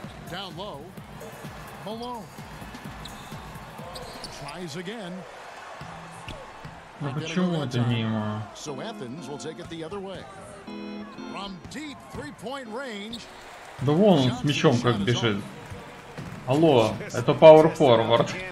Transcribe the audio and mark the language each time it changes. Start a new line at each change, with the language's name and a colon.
English: Down low. Malone. Tries again.
Russian: Ну почему это мимо?
English: So Athens will take it the other way. From deep three-point range.
Russian: Да вон он с мячом как бежит. Алло, это Power Forward.